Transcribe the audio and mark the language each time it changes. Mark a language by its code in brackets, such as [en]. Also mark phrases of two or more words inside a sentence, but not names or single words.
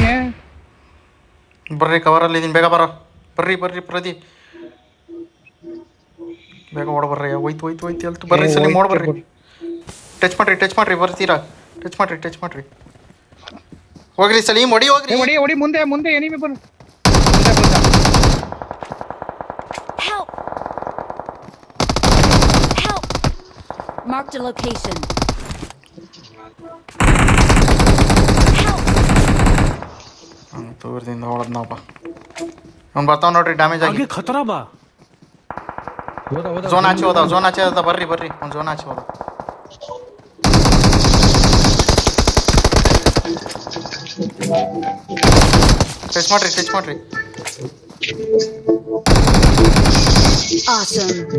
[kn] ಬರ್ರಿ, ಕವರಲ್ಲಿ ಇದೀನಿ, ಬೇಗ ಬರ್ರಿ ಪ್ರದಿ, ಬೇಗ ಓಡ ಬರ್ರಿ. ಹೋಯ್ತು ಅಲ್ತು ಬರ್ರಿ. ಸಲಿ ಮೋಡ್ ಬರ್ರಿ. ಟಚ್ ಮಾಡ್ರಿ ಬರ್ತೀರಾ? ಟಚ್ ಮಾಡ್ರಿ ಹೋಗ್ರಿ. ಸಲೀಮ್ ಹೊಡಿ ಹೋಗ್ರಿ. ಹೊಡಿ ಮುಂದೆ ಎನಿಮಿ ಬರು. [en] Help! Help! Marked a location. Help! [kn] ದೂರದಿಂದ ಹೊಡೆದ್ನಪ್ಪ. ಅವ್ನು ಬರ್ತಾವ ನೋಡ್ರಿ, ಡ್ಯಾಮೇಜ್ ಆಗಿ. [bho] आगे खतरा बा. [kn] ಝೋನ್ ಆಚೆ ಹೋದ ಬರ್ರಿ. ಒಂದು ಝೋನ್ ಆಚೆ ಹೋದ. ಟಚ್ ಮಾಡ್ರಿ. [en] Awesome.